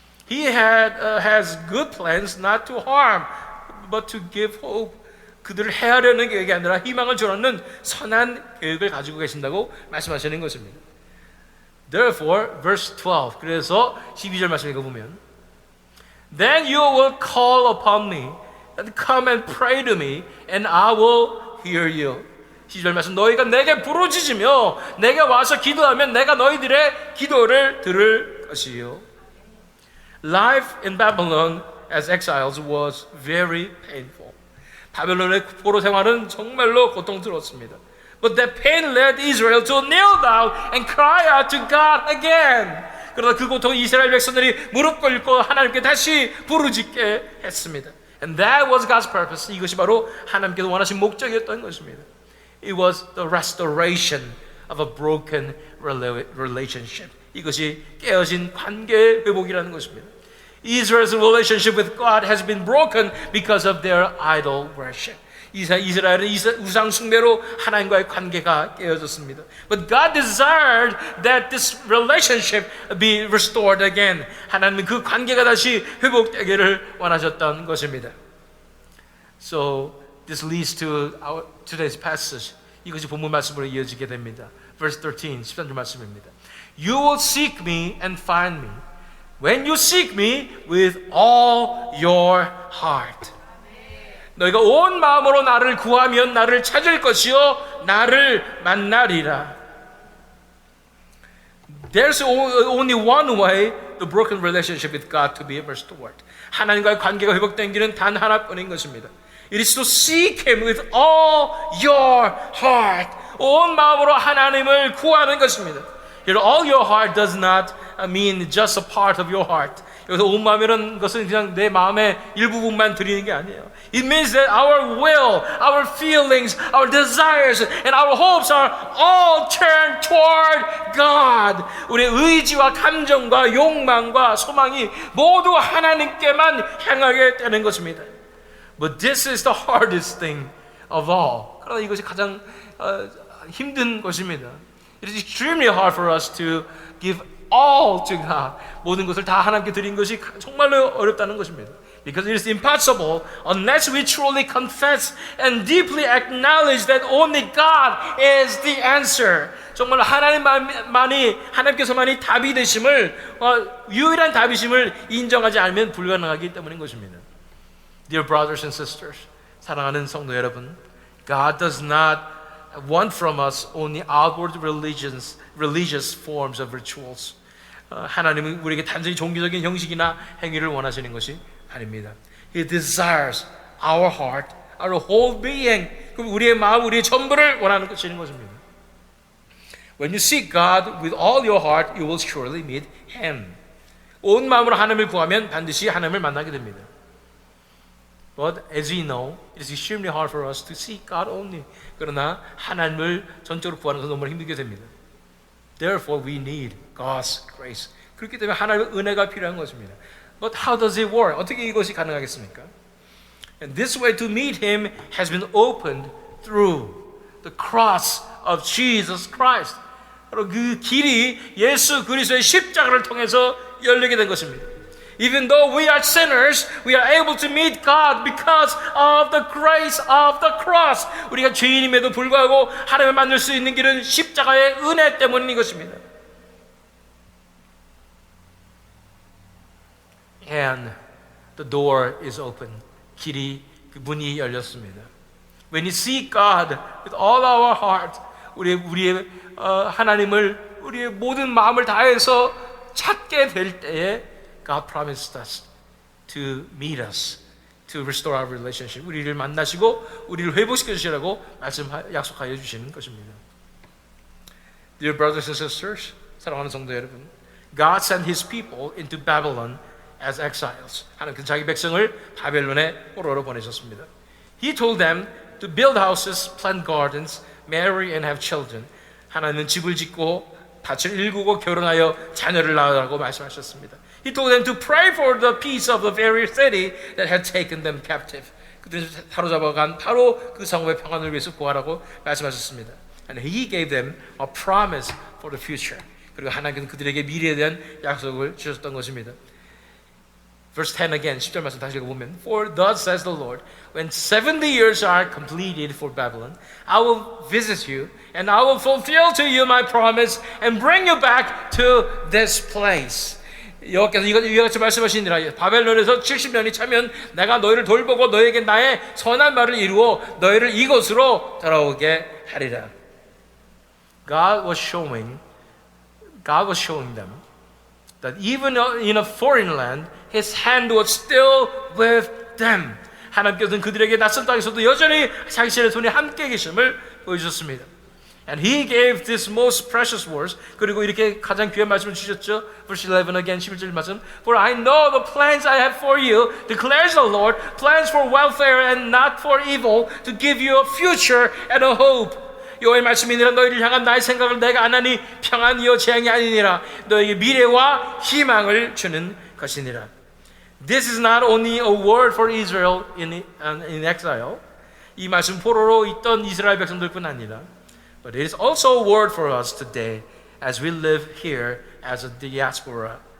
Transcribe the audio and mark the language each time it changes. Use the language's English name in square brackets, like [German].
[English] He has good plans not to harm, but to give hope. [Korean] 그들을 해하려는 계획이 아니라 희망을 주는 선한 계획을 가지고 계신다고 말씀하시는 것입니다. [English] Therefore, verse 12. [Korean] 그래서 12절 말씀 읽어보면 [English] Then you will call upon me and come and pray to me and I will hear you. [Korean] 12절 말씀, 너희가 내게 부르짖으며 내게 와서 기도하면 내가 너희들의 기도를 들을 것이요. [English] Life in Babylon as exiles was very painful. [Korean] 바벨론의 포로 생활은 정말로 고통스러웠습니다. [English] But that pain led Israel to kneel down and cry out to God again. [Korean] 그러다 그 고통 이스라엘 백성들이 무릎 꿇고 하나님께 다시 부르짖게 했습니다. [English] And that was God's purpose. [Korean] 이것이 바로 하나님께서 원하신 목적이었던 것입니다. [English] It was the restoration of a broken relationship. [Korean] 이것이 깨어진 관계의 회복이라는 것입니다. [English] Israel's relationship with God has been broken because of their idol worship. [Korean] 이스라엘은 우상 숭배로 하나님과의 관계가 깨어졌습니다. [English] But God desired that this relationship be restored again. [Korean] 하나님은 그 관계가 다시 회복되기를 원하셨던 것입니다. [English] So this leads to our today's passage. [Korean] 이것이 본문 말씀으로 이어지게 됩니다. [English] Verse 13, [Korean] 13절 말씀입니다. [English] You will seek me and find me when you seek me with all your heart. [Korean] 너희가 온 마음으로 나를 구하면 나를 찾을 것이요 나를 만나리라. [English] There's only one way the broken relationship with God to be restored. [Korean] 하나님과의 관계가 회복된 길은 단 하나뿐인 것입니다. [English] It is to seek Him with all your heart. [Korean] 온 마음으로 하나님을 구하는 것입니다. [English] Here, all your heart does not mean just a part of your heart. [Korean] 여기서 온 마음이라는 것은 그냥 내 마음의 일부분만 드리는 게 아니에요. [English] It means that our will, our feelings, our desires, and our hopes are all turned toward God. [Korean] 우리의 의지와 감정과 욕망과 소망이 모두 하나님께만 향하게 되는 것입니다. [English] But this is the hardest thing of all. [Korean] 그러나 이것이 가장 힘든 것입니다. [English] It is extremely hard for us to give all to God. [Korean] 모든 것을 다 하나님께 드린 것이 정말로 어렵다는 것입니다. [English] Because it is impossible unless we truly confess and deeply acknowledge that only God is the answer. [Korean] 정말 하나님께서만이 답이 되심을 유일한 답이심을 인정하지 않으면 불가능하기 때문인 것입니다. [English] Dear brothers and sisters, [Korean] 사랑하는 성도 여러분, [English] God does not want from us only outward religious forms of rituals. [Korean] 하나님은 우리에게 단순히 종교적인 형식이나 행위를 원하시는 것이 아닙니다. [English] He desires our heart, our whole being. [Korean] 우리의 마음, 우리의 전부를 원하는 것이는 것입니다. [English] When you seek God with all your heart, you will surely meet Him. [Korean] 온 마음으로 하나님을 구하면 반드시 하나님을 만나게 됩니다. [English] But as we know, it is extremely hard for us to seek God only. [Korean] 그러나 하나님을 전적으로 구하는 것은 너무 힘들게 됩니다. [English] Therefore, we need God's grace. [Korean] 그렇기 때문에 하나님의 은혜가 필요한 것입니다. [English] But how does it work? [Korean] 어떻게 이것이 가능하겠습니까? [English] And this way to meet Him has been opened through the cross of Jesus Christ. [Korean] 바로 그 길이 예수 그리스도의 십자가를 통해서 열리게 된 것입니다. [English] Even though we are sinners, we are able to meet God because of the grace of the cross. [Korean] 우리가 죄인임에도 불구하고 하나님을 만날 수 있는 길은 십자가의 은혜 때문인 것입니다. [English] And the door is open. [Korean] 그 문이 열렸습니다. [English] When you seek God with all our heart, [Korean] 우리의 하나님을 우리의 모든 마음을 다해서 찾게 될 때에 [English] God promised us to meet us, to restore our relationship. [Korean] 우리를 만나시고 우리를 회복시켜 주시라고 약속하여 주시는 것입니다. [English] Dear brothers and sisters, [Korean] 사랑하는 성도 여러분, [English] God sent His people into Babylon as exiles. [Korean] 하나님께서 자기 백성을 바벨론에 포로로 보내셨습니다. [English] He told them to build houses, plant gardens, marry and have children. [Korean] 하나님은 집을 짓고 밭을 일구고 결혼하여 자녀를 낳으라고 말씀하셨습니다. [English] He told them to pray for the peace of the very city that had taken them captive. [Korean] 그들을 사로잡아간 바로 그 성읍의 평안을 위해서 구하라고 말씀하셨습니다. [English] And He gave them a promise for the future. [Korean] 그리고 하나님께서는 그들에게 미래에 대한 약속을 주셨던 것입니다. [English] Verse 10 again, [Korean] 10절 말씀 다시 읽어보면 [English] For thus says the Lord, when 70 years are completed for Babylon, I will visit you, and I will fulfill to you my promise, and bring you back to this place. [Korean] 여호와께서 이와 같이 말씀하시니라. 바벨론에서 70년이 차면 내가 너희를 돌보고 너에게 나의 선한 말을 이루어 너희를 이곳으로 돌아오게 하리라. [English] God was showing them that even in a foreign land, His hand was still with them. [Korean] 하나님께서는 그들에게 낯선 땅에서도 여전히 당신의 손이 함께 계심을 보여주셨습니다. [English] And He gave this most precious words. [Korean] 그리고 이렇게 가장 귀한 말씀을 주셨죠. [English] Verse 11 again, [Korean] 11절 말씀. [English] For I know the plans I have for you, declares the Lord, plans for welfare and not for evil, to give you a future and a hope. [Korean] 여호와의 말씀이니라. 너희를 향한 나의 생각을 내가 안 하니 평안이요 재앙이 아니니라. 너에게 미래와 희망을 주는 것이니라. [English] This is not only a word for Israel in exile. [Korean] 이 말씀 포로로 있던 이스라엘 백성들뿐 아니라 [English] but it is also a word for us today as we live here as a diaspora.